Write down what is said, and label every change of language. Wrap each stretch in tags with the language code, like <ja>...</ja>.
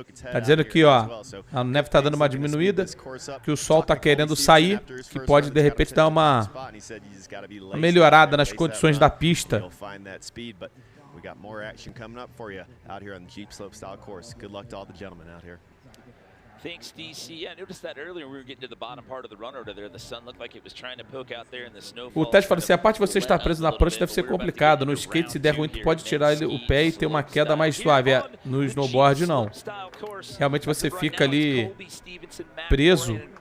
<pt>Tá dizendo aqui, ó, a neve tá dando uma diminuída, que o sol tá querendo sair, que pode de repente dar uma melhorada nas condições da pista.</pt> <en>We got more action coming up for you out here on the Jeep Slopestyle course. Good luck to all the gentlemen out here. Thanks, DC. Yeah, I noticed that earlier when we were getting to the bottom part of the run order there. The sun looked like it was trying to poke out there in the snowfall.</en> <pt>O Ted fala assim, a parte de você estar preso na prancha deve ser complicado. No skate, se der ruim, tu pode tirar o pé e ter uma queda mais suave. No snowboard, não. Realmente você fica ali preso.</pt>